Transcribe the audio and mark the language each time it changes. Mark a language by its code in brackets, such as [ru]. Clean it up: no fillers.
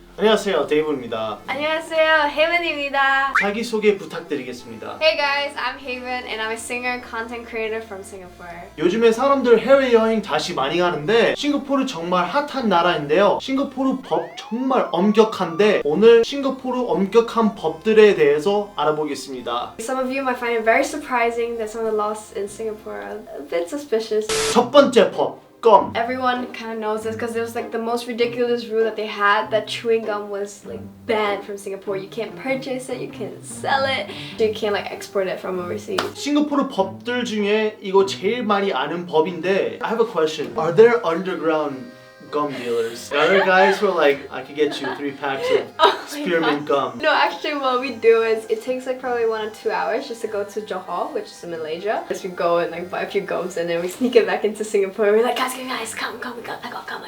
[ko] 안녕하세요, 데이브입니다. 안녕하세요, Haven입니다. 자기소개 부탁드리겠습니다. [en] Hey guys, I'm Haven and I'm a singer, content creator from Singapore. [ko] 요즘에 사람들 해외여행 다시 많이 가는데 싱가포르 정말 핫한 나라인데요. 싱가포르 법 정말 엄격한데 오늘 싱가포르 엄격한 법들에 대해서 알아보겠습니다. [en] Some of you might find it very surprising that some of the laws in Singapore are a bit suspicious. [ko] 첫 번째 법, 껌. [en] Everyone kind of knows this because it was like the most ridiculous rule that they had, that chewing gum was like banned from Singapore. You can't purchase it, you can't sell it, you can't like export it from overseas. [ko] 싱가포르 법들 중에 이거 제일 많이 아는 법인데 [en] I have a question. Are there underground gum dealers? The other guys were like, I could get you 3 packs of spearmint gum. No, actually what we do is it takes like probably 1 or 2 hours just to go to Johor, which is in Malaysia. As we go and like buy a few gums and then we sneak it back into Singapore. We're like, guys, come, we got gum.